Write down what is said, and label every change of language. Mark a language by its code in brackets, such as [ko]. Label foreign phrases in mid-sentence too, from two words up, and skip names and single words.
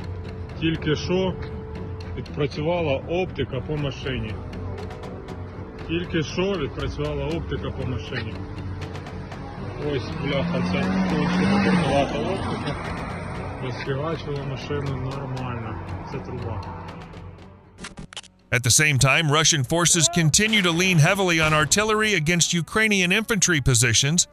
[uk] Тільки що відпрацювала оптика по машині. Тільки що відпрацювала оптика по машині. Ось, бляха, ця кончена оптика. Розфігачила машину нормально. Це труба. [en] At the same time, Russian forces continue to lean heavily on artillery against Ukrainian infantry positions.